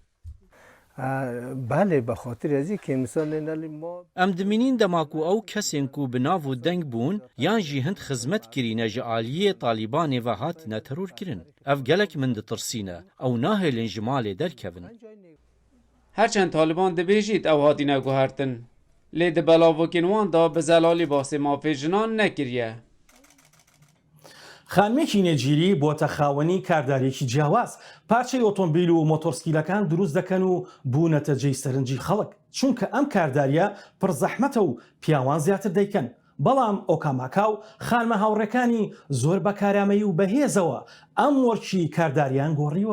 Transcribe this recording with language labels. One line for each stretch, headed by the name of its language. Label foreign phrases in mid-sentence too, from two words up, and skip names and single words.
Kurdish: Em dimînin dema ku ew kesên ku bi nav û deng bûn yan jî hind xizmet kirîne ji aliyê Talibanê ve hatine terorkirin. Ev gelek min ditirsîne. Ew nahêlin ji malê derkevin. Herçend Taliban dibêjît ew hatine guhertin. Lê di belavokên wan da bi zelalî basê mafê jinan nekiriye.
Central Kurdish: خانمێکی نێجیری بۆتە خاوەنی کاردارێکی جیاواز پارچەی ئۆتۆمبیل و مۆتۆرسکیلەکان دروست دەکەن و بوونەتە جێی سەرنجی خەڵک چونکە ئەم کارداریە پڕزەحمەتە و پیاوان زیاتر دەیکەن بەڵام ئۆکاماکاو خانمە هاوڕێکانی زۆر بەکارامەیی و بەهێزەوە ئەم وەرچی کارداریان گۆڕیوە.